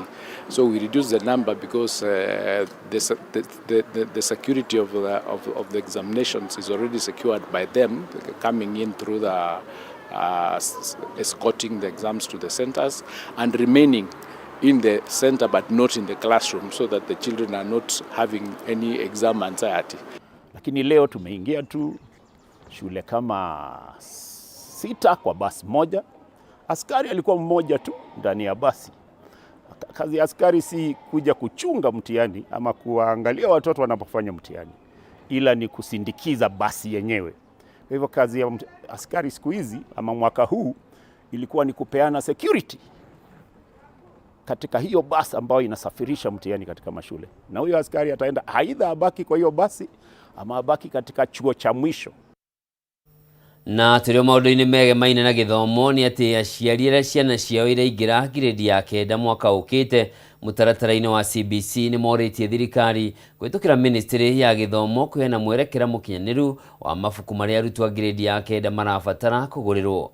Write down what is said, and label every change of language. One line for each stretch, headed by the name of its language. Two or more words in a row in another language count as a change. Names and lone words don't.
English: So we reduced the number because the security of the examinations is already secured by them coming in through the escorting the exams to the centers and remaining in the center but not in the classroom, so that the children are not having any exam anxiety.
Swahili: Lakini leo tumeingia tu shule kama 6 kwa basi moja. Askari alikuwa mmoja tu ndani ya basi. Kazi ya askari si kuja kuchunga mtihani ama kuangalia watoto wanapofanya mtihani, ila ni kusindikiza basi yenyewe. Kwa hivyo kazi ya askari siku hizi ama mwaka huu ilikuwa ni kupeana security katika hiyo basi ambayo inasafirisha mtihani katika mashule. Na huyo askari ataenda aidha abaki kwa hiyo basi ama abaki katika chuo cha mwisho.
Kikuyu: Na turio maundu-ini mege maine na githomo ni ati aciari aria ciana ciao iraingira grade ya 9 mwaka ukite mutaratara-ini wa CBC ni moritie thirikari kwitukira ministry ya githomo kuhena mwerekera mukinyaniru wa mabuku maria arutwo a grade ya 9 marabatara kugurirwo.